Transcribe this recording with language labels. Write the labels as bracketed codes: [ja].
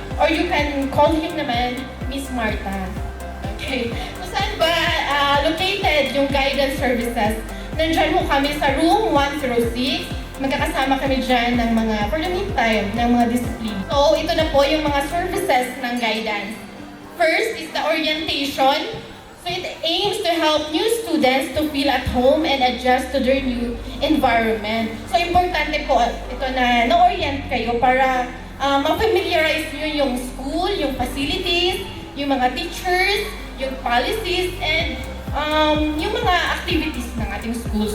[en] Or you can call him naman Miss Marta. Okay. [tl] So saan ba located yung guidance services? Nandyan po kami sa room 106. Magkakasama kami dyan ng mga, for the meantime, ng mga discipline. So ito na po yung mga services ng guidance. [en] First is the orientation. So it aims to help new students to feel at home and adjust to their new environment. [tl] So importante po ito na na-orient kayo para ma-familiarize nyo yung school, yung facilities, yung mga teachers, yung policies, and yung mga activities ng ating school.